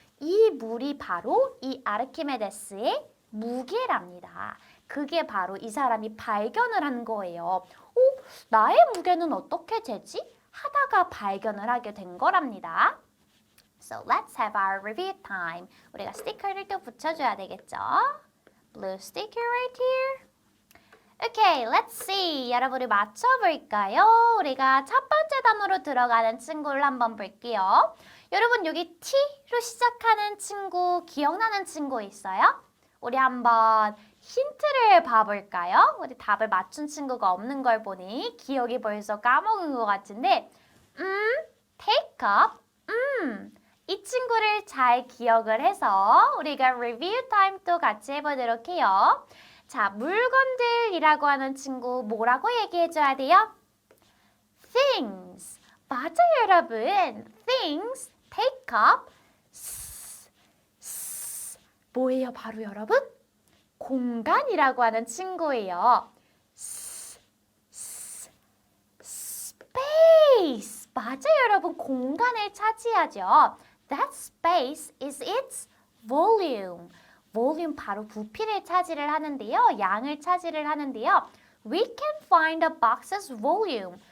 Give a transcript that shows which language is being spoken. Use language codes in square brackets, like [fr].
[ko] 이 물이 바로 이 아르키메데스의 무게랍니다. 그게 바로 이 사람이 발견을 한 거예요. 나의 무게는 어떻게 되지? 하다가 발견을 하게 된 거랍니다. [en] So let's have our review time. [ko] 우리가 스티커를 또 붙여줘야 되겠죠? [en] Blue sticker right here. Okay, let's see. [ko] 여러분이 맞춰볼까요? 우리가 첫 번째 단어로 들어가는 친구를 한번 볼게요. 여러분 여기 T로 시작하는 친구 기억나는 친구 있어요? 우리 한번 힌트를 봐볼까요? 우리 답을 맞춘 친구가 없는 걸 보니 기억이 벌써 까먹은 것 같은데 take up, 이 친구를 잘 기억을 해서 우리가 리뷰 타임 또 같이 해보도록 해요. 자, 물건들이라고 하는 친구 뭐라고 얘기해줘야 돼요? things. 맞아요, 여러분. things, take up, 뭐예요, 바로 여러분? 공간이라고 하는 친구예요. space. 맞아요, 여러분. 공간을 차지하죠. [en] That space is its volume. [ko] volume 바로 부피를 차지를 하는데요. 양을 차지를 하는데요. [en] We can find a box's volume.